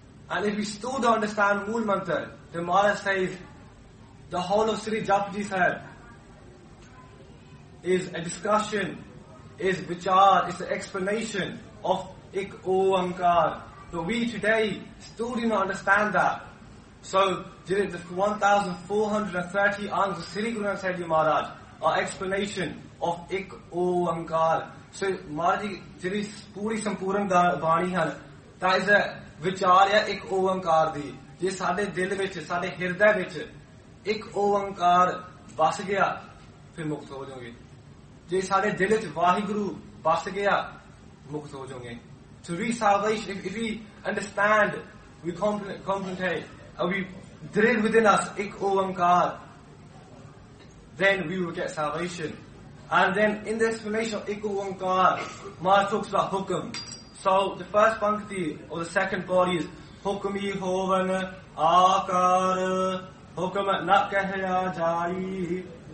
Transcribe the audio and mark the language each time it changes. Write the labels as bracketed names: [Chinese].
[English] And if we still don't understand Mool Mantar, then Maharaj says, the whole of Sri Japaji Sahib is a discussion, is vichar, is an explanation of Ik O Ankar. But we today still do not understand that. So, the 1430 angs of Sri Guru Nanak Sahib Ji Maharaj are explanation of Ik O Ankar. [Punjabi] So, Maharaj ji, the ਪੂਰੀ ਸੰਪੂਰਨ ਬਾਣੀ ਹਨ, [English] that is a [Punjabi] ਵਿਚਾਰ ਯਾ ਇਕ ਓਵੰਕਾਰ ਦੀ. ਜੇ ਸਾਡੇ ਦਿਲ ਵਿਚ, ਸਾਡੇ ਹਿਰਦੈ ਵਿਚ, ਇਕ ਓਵੰਕਾਰ ਬਸ ਗਿਆ, ਫਿਰ ਮੁਕਤ ਹੋ ਜਾਓਗੇ. ਜੇ ਸਾਡੇ ਦਿਲ ਵਿਚ ਵਾਹਿਗੁਰੂ ਬਸ ਗਿਆ, ਮੁਕਤ ਹੋ ਜਾਓਗੇ. [English] To reach salvation, if we understand, we contemplate, and we drill within us ik ovankar, then we will get salvation. And then in the explanation of ik ovankar, Maharaj talks about hukam. So the first pankti or the second body is [Punjabi] Hukami Hovan Akar Hukam Nakahya Jai.